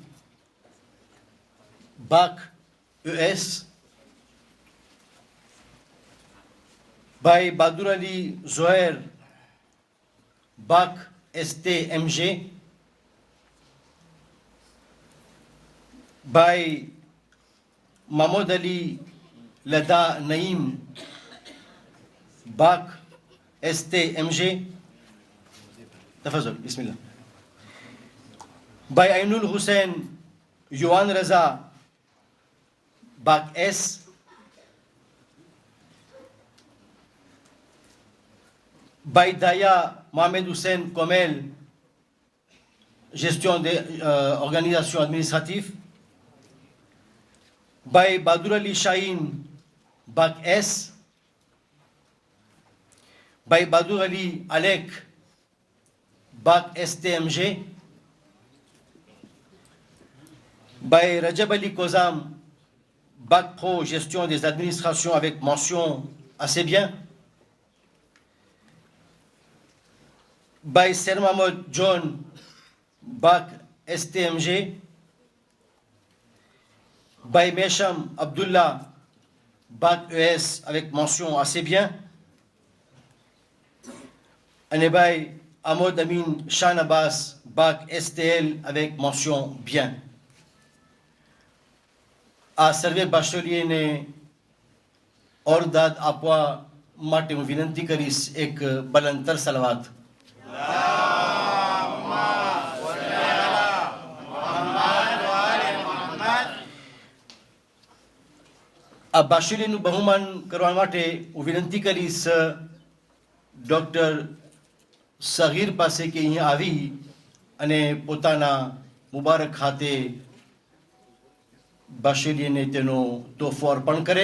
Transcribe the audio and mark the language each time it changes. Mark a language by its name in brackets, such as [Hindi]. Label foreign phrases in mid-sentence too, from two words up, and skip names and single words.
[Gujarati] બાક US, ભાઈ બહાદુર અલી ઝોહેર બાક STMG, ભાઈ mahmoud ali lada naim બાક STMG. [Arabic] تفضل بسم الله. [French] ભાઈ ainul hussein yuan raza bac S, ભાઈ daya mohamed hussein komel gestion de organisation administrative, [Gujarati] ભાઈ બહાદુર અલી શાહીન bac S, ભાઈ બહાદુર અલી alek bac STMG, [French] ભાઈ રજબ અલી kozam bac pro gestion des administrations avec mention assez bien, ભાઈ Ser Mahmoud John bac STMG, ભાઈ Mesham Abdullah bac ES avec mention assez bien, અને ભાઈ Ahmad Amin Shan Abbas bac STL avec mention bien. [Gujarati] આ સર્વે બાશોરીને ઓરદાદ આપવા માટે હું વિનંતી કરીશ એક બલંતર સલવાત. આ બાશોરીનું બહુમાન કરવા માટે હું વિનંતી કરીશ ડોક્ટર સગીર પાસે કે અહીંયા આવી અને પોતાના મુબારક હાથે બાશીરીને તેનો તોહફો અર્પણ કરે.